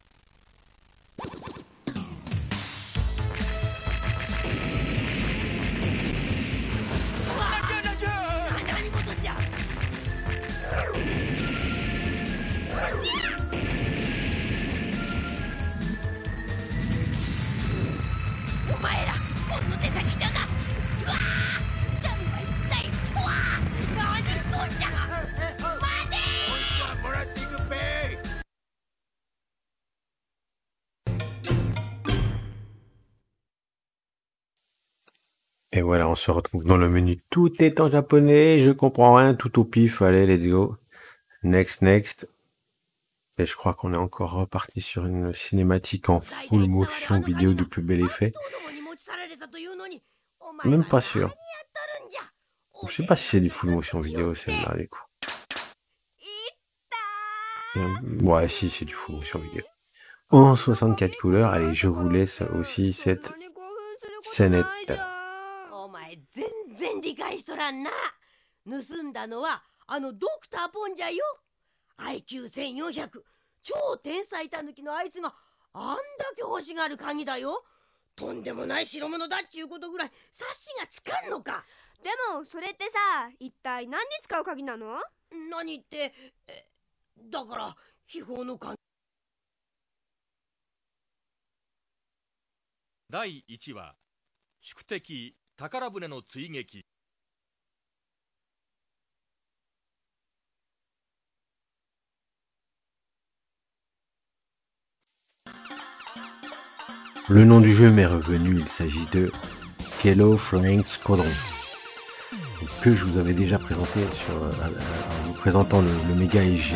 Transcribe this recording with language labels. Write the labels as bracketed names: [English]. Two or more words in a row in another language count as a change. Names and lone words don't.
[Japanese] 何事じゃ。お前らほんの手先じゃな。 [French] Et voilà, on se retrouve dans le menu. Tout est en japonais, je comprends rien, tout au pif. Allez, [English] let's go. Next, next. [French] Et je crois qu'on est encore reparti sur une cinématique en [English] full motion [French] vidéo du plus bel effet. Même pas sûr. Je sais pas si c'est du [English] full motion [French] vidéo celle-là du coup. Ouais, si, c'est du [English] full motion [French] vidéo. En 64 couleurs, allez, je vous laisse aussi cette scénette. [Japanese] 全然理解しとらんな。盗んだのはあのドクターポンじゃよ。IQ1400 超天才タヌキのあいつがあんだけ欲しがる鍵だよ。とんでもない代物だっちゅうことぐらい察しがつかんのか。でもそれってさ一体何に使う鍵なの？何ってだから秘宝の鍵。第1話宿敵宝船の追撃。 [French] Le nom du jeu m'est revenu, il s'agit de Kelo Flying Squadron, que je vous avais déjà présenté en vous présentant le Mega SG.